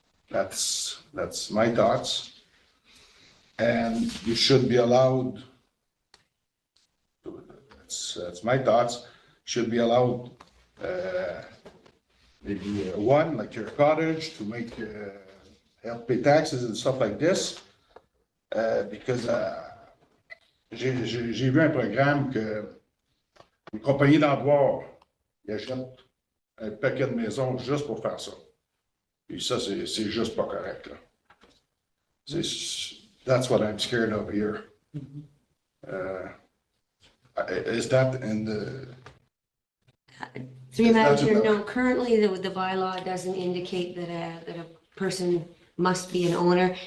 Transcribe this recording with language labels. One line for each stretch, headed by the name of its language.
English: That's my thoughts. And you should be allowed, that's my thoughts, should be allowed, maybe one, like your cottage, to make, help pay taxes and stuff like this. Because
French: j'ai vu un programme que une compagnie d'Andouar, ils achètent un paquet de maisons juste pour faire ça. Puis ça, c'est juste pas correct, là.
English: That's what I'm scared of here. Is that in the... Through you, Madam Chair, no, currently the bylaw doesn't indicate that a person must be an owner.